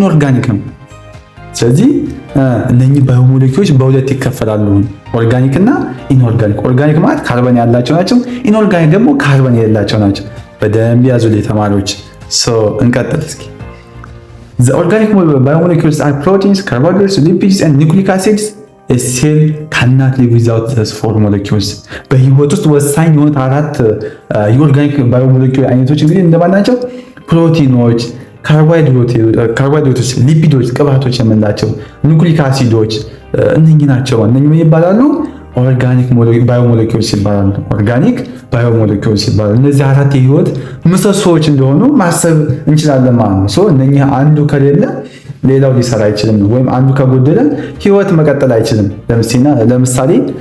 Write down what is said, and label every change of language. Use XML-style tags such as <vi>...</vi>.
<am>ኢንኦርጋኒክ ነው። ስለዚህ እነኚህ ባዮሞለኪውሎች በሁለት ይከፈላሉ፣ ኦርጋኒክ እና ኢንኦርጋኒክ። ኦርጋኒክ ማለት ካርበን ያላቸው ናቸው። ኢንኦርጋኒክ ደግሞ ካርበን የሌላቸው ናቸው። በደንብ ያዙልኝ ተማሪዎች። እንቀጥል እስኪ።</am> <en>The organic biomolecules are proteins, carbohydrates, lipids and nucleic acids. A cell cannot live without these four molecules.</en> <am>በህይወት ውስጥ ወሳኝ የሆኑት አራት የኦርጋኒክ ባዮሞለኪውል አይነቶች እንግዲህ እንደማን ናቸው? ፕሮቲኖች፣ ካርቦሃይድሬቶች፣ ሊፒዶች ቅባቶች የምንላቸው፣ ኑክሊክ አሲዶች እነኚህ ናቸው። እነኚህ ምን ይባላሉ? ኦርጋኒክ ባዮሞለኪውልስ ይባላሉ። ኦርጋኒክ ባዮሞለኪውልስ ይባላሉ። እነዚህ አራት የህይወት ምሰሶዎች እንደሆኑ ማሰብ እንችላለን ማለት ነው። እነኚህ አንዱ ከሌለ ሌላው ሊሰራ አይችልም፣ ወይም አንዱ ከጎደለ ህይወት መቀጠል አይችልም። ለምሳሌ</am>